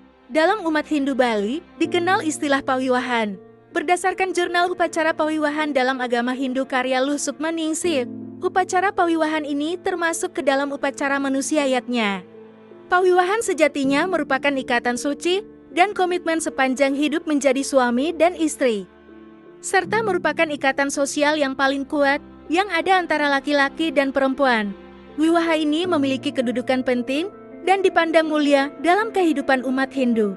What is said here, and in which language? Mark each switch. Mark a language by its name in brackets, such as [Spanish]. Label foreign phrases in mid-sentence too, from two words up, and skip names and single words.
[Indonesian] Dalam umat Hindu Bali, dikenal istilah pawiwahan. Berdasarkan jurnal upacara pawiwahan dalam agama Hindu karya Luh Sukmaningsih, upacara pawiwahan ini termasuk ke dalam upacara manusia yatnya. Pawiwahan sejatinya merupakan ikatan suci dan komitmen sepanjang hidup menjadi suami dan istri, serta merupakan ikatan sosial yang paling kuat yang ada antara laki-laki dan perempuan. Wiwaha ini memiliki kedudukan penting dan dipandang mulia dalam kehidupan umat Hindu.